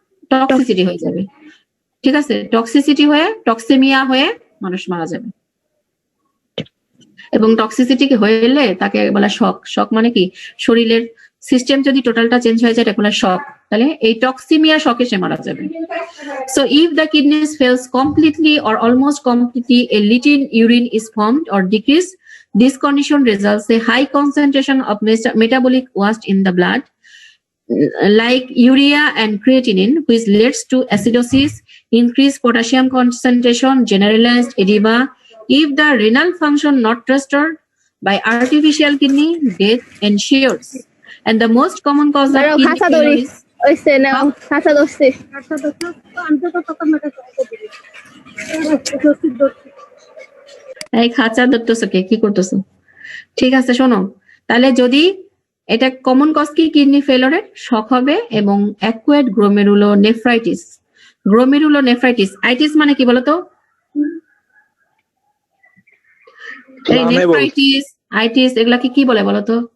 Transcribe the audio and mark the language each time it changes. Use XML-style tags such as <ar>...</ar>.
<bn>Toxicity হয়ে যাবে, ঠিক আছে? টক্সিসিটি হয়ে, টক্সেমিয়া হয়ে মানুষ মারা যাবে। এবং টক্সিসিটি হলে তাকে বলা শক। শক মানে কি? শরীরের সিস্টেম যদি টোটালটা চেঞ্জ হয়ে যায়, এটা বলা শক। তাহলে এই টক্সিমিয়া শকে সে মারা যাবে।</bn> <en>So if the kidneys fails completely or almost completely, a little urine is formed or decreased. This condition results a high concentration of metabolic waste in the blood, like urea and creatinine, which leads to acidosis, increased potassium concentration, generalized edema. If the renal function not restored by artificial kidney, death ensures. And the most common cause of kidney failure is</en> <bn>এই খাঁচা ধরতেছো কে? কি করতেছো? ঠিক আছে, শোনো, তাহলে যদি এটা কমন কজ কি? কিডনি ফেলরের শক হবে, এবং অ্যাকুয়েট গ্লোমেরুলোনেফ্রাইটিস। গ্লোমেরুলোনেফ্রাইটিস, আইটিস মানে কি বলতো? এই নেফ্রাইটিস, আইটিস এগুলাকে কি বলে বলতো?</bn>